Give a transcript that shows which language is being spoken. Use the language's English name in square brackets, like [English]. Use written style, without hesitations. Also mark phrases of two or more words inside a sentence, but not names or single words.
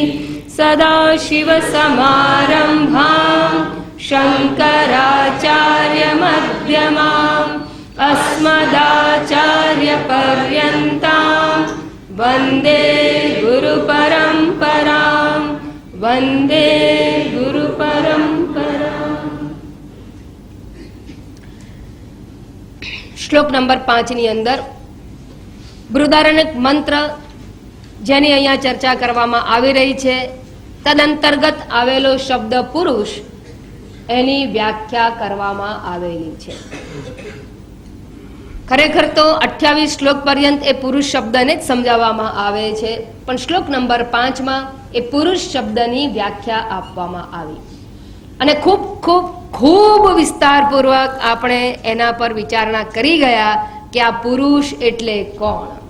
[Sanskrit] सदाशिवसमारम्भां शङ्कराचार्यमध्यमाम् अस्मदाचार्यपर्यन्तां वन्दे गुरुपरम्परां वन्दे गुरुपरम्परां। [Gujarati] श्लोक नंबर 5 ની અંદર બૃહદારણ્યક મંત્ર જેની અહીંયા ચર્ચા કરવામાં આવી રહી છે તદંતર્ગત આવેલો શબ્દ પુરુષ એની વ્યાખ્યા કરવામાં આવેલી છે। ખરેખર તો 28 શ્લોક પર્યંત એ પુરુષ શબ્દને જ સમજાવવામાં આવે છે, પણ શ્લોક નંબર 5 માં એ પુરુષ શબ્દની વ્યાખ્યા આપવામાં આવી અને ખૂબ ખૂબ ખૂબ વિસ્તારપૂર્વક આપણે એના પર વિચારણા કરી ગયા કે આ પુરુષ એટલે કોણ।